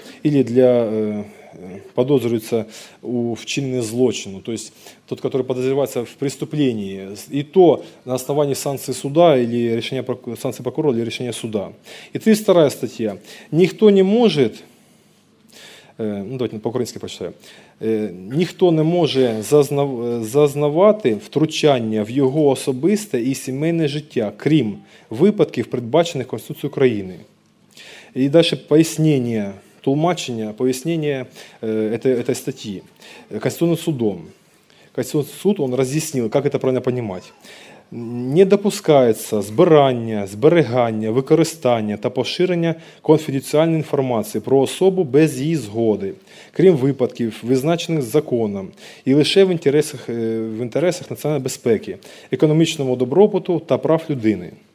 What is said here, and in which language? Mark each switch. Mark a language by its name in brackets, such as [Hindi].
[Russian] Или для подозревается в [Ukrainian] чиненном злочине, [Russian] то есть тот, который подозревается в преступлении, и то на основании санкции суда или решения санкции прокурора или решения суда. И 32 статья. Никто не может... Давайте по-украински прочитаю. [Ukrainian] Ніхто не може зазнавати втручання в його особисте і сімейне життя, крім випадків, передбачених Конституцією України. І далі пояснення тлумачення, пояснення цієї статті Конституційним судом. [Russian] Конституционный суд, он разъяснил, как это правильно понимать. Не допускается [Ukrainian] збирання, зберегання, використання та поширення конфіденціальної інформації про особу без її згоди, крім випадків, визначених законом, і лише в інтересах національної безпеки, економічного добробуту та прав людини.